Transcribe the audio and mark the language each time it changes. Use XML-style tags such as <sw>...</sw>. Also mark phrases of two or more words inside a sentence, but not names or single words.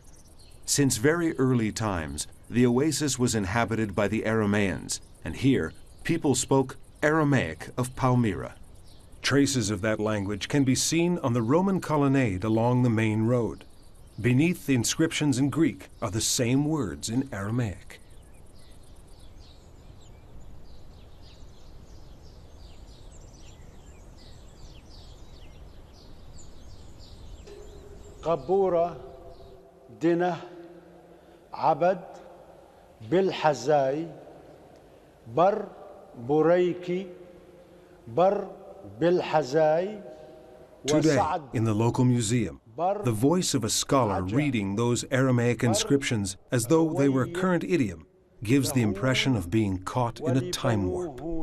<en>Since very early times, the oasis was inhabited by the Arameans, and here people spoke Aramaic of Palmyra. Traces of that language can be seen on the Roman colonnade along the main road. Beneath the inscriptions in Greek are the same words in Aramaic.</en> <arc>ܩܒܘܪܐ ܕܢܗ ܥܒܕ ܒܠܚܙܝ ܒܪ ܒܪܝܟܝ ܒܪ ܒܠܚܙܝ.</arc> <en>Today, in the local museum, the voice of a scholar reading those Aramaic inscriptions as though they were current idiom gives the impression of being caught in a time warp.</en>